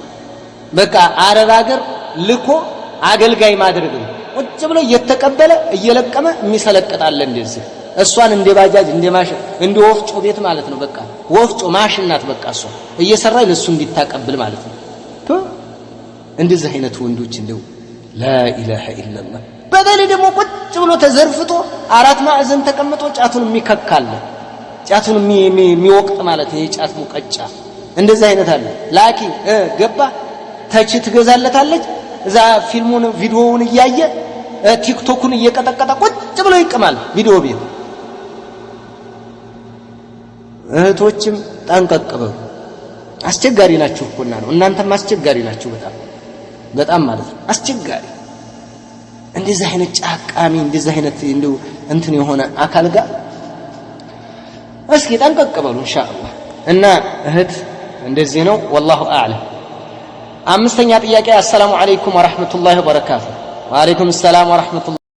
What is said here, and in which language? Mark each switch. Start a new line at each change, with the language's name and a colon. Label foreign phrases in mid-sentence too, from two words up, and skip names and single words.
Amharic: በቃ አረብ ሀገር ልኮ አገልጋይ ማድረግ ነው ቁጭ ብሎ እየተቀበለ እየለቀመ የሚሰለቀጣለ እንደዚህ እሷን እንደ ባጃጅ እንደ ማሽን እንደ ወፍጮ ቤት ማለት ነው በቃ ወፍጮ ማሽን ናት በቃ እሷ እየሰራይ ለሱ እንዲታቀብል ማለት ነው እንደዚህ አይነት ወንዶች እንደው
Arabic: لا اله الا الله
Amharic: በደል ደግሞ ቁጭ ብሎ ተዘርፍቶ አራት ማዕዘን ተቀምጦ ጫቱን የሚከካል ጫቱን የሚወቅጥ ማለት ነው የጫት ሙቀጫ እንደዚህ አይነት አለ ላኪን ገባ ታች ትገዛለታለች እዛ ፊልሙን ቪዲዮውን እያየ ቲክቶኩን እየቀጠቀጠ ቁጭ ብሎ ይቀማል ቪዲዮ ቤት እህቶችም ጠንቀቅበው አስቸጋሪ ናችሁ እኮና ነው እናንተም አስቸጋሪ ናችሁ በጣም ማለት ነው አስቸጋሪ እንደዚህ አይነት ጫቃሚ እንደዚህ አይነት እንደው እንትን የሆነ አካል ጋር እስኪ ጠንቀቅበው ኢንሻአላህ እና እህት እንደዚህ ነው
Arabic: والله اعلم
Amharic: አምስተኛ ጥያቄ
Arabic: السلام عليكم ورحمة الله وبركاته وعليكم السلام ورحمة الله